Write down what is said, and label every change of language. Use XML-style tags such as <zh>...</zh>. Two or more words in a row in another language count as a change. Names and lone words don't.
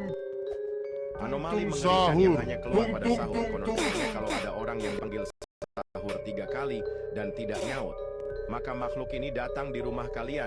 <id>Anomali Tung mengerikan yang sahur. hanya keluar Tung pada tung sahur. tung Konon tung. katanya kalau ada orang yang panggil sahur 3 kali dan tidak nyaut, maka makhluk ini datang di rumah kalian.</id>